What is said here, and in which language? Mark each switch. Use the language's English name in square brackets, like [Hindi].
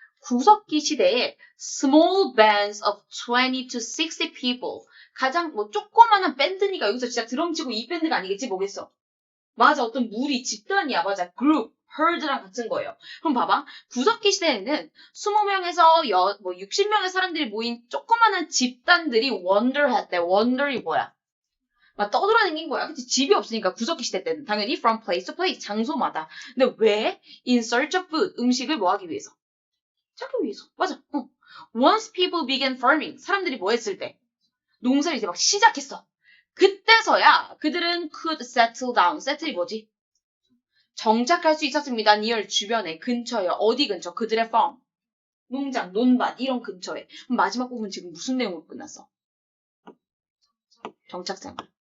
[Korean] 구석기 시대에 [English] small bands of 20 to 60 people. [Korean] 가장 뭐 조그마한 밴드니까 여기서 진짜 드럼 치고 이 밴드가 아니겠지 뭐겠어. 맞아, 어떤 무리, 집단이야. 맞아, 그룹, herd랑 같은 거예요. 그럼 봐봐. 구석기 시대에는 20명에서 뭐 60명의 사람들이 모인 조그마한 집단들이 wander했대. wander이 뭐야? 막 떠돌아다닌 거야. 그치? 집이 없으니까 구석기 시대 때는 당연히 [English] from place to place, [Korean] 장소마다. 근데 왜? [English] in search of food, [Korean] 음식을 뭐 하기 위해서? 찾기 위해서. 맞아. [English] Once people began farming, [Korean] 사람들이 뭐 했을 때? 농사를 이제 막 시작했어. 그때서야 그들은 [English] could settle down. [Korean] settle이 뭐지? 정착할 수 있었습니다. near 주변에, 근처에. 어디 근처? 그들의 farm. 농장, 논밭 이런 근처에. 그럼 마지막 부분 지금 무슨 내용으로 끝났어? 정착생활.